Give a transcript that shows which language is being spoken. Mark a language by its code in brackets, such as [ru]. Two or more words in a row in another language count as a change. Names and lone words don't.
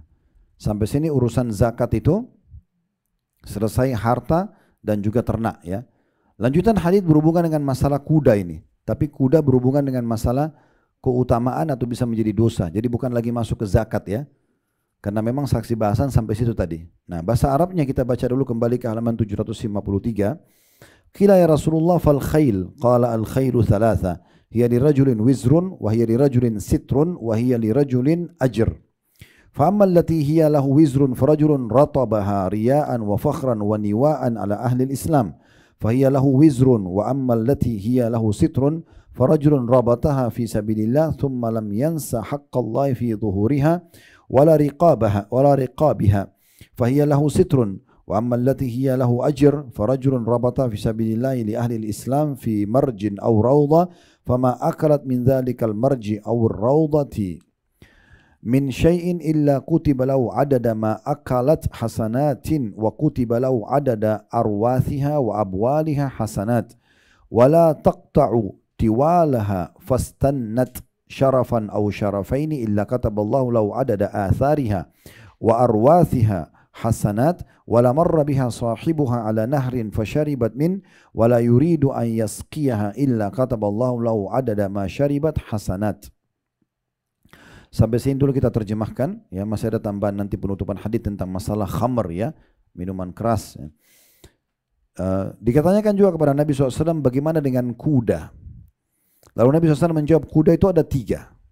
[id] Sampai sini urusan zakat itu selesai, harta dan juga ternak, ya. Lanjutan hadis berhubungan dengan masalah kuda ini. Tapi kuda berhubungan dengan masalah keutamaan atau bisa menjadi dosa. Jadi bukan lagi masuk ke zakat, ya. Karena memang saksi bahasan sampai situ tadi. Nah, bahasa Arabnya kita baca dulu kembali ke halaman 753. [ar] قيل يا رسول الله فالخيل قال الخيل ثلاثة هي لرجل وزر وهي لرجل ستر وهي لرجل أجر. فأما التي هي له وزر فرجل ربطها رياء وفخرا ونواء على أهل الإسلام. فهي له وزر وأما التي هي له ستر فرجل ربطها في سبيل الله ثم لم ينس حق الله في ظهورها ولا رقابها. فهي له ستر. وأما التي هي له أجر فرجل ربط في سبيل الله لأهل الإسلام في مرج أو روضة فما أكلت من ذلك المرج أو الروضة من شيء إلا كتب له عدد ما أكلت حسنات وكتب له عدد أرواثها وأبوالها حسنات ولا تقطع توالها فاستنت شرفا أو شرفين إلا كتب الله له عدد آثارها وأرواثها حسنات ولا مر بها صاحبها على نهر فشربت منه ولا يريد أن يسقيها إلا كتب الله له عدد ما شربت حسنات. [id] Sampai sini dulu kita terjemahkan, ya. Masih ada tambahan nanti penutupan hadis tentang masalah khamr, ya, minuman keras, ya. Dikatakan juga kepada Nabi SAW bagaimana dengan kuda. Lalu Nabi SAW menjawab, kuda itu ada 3.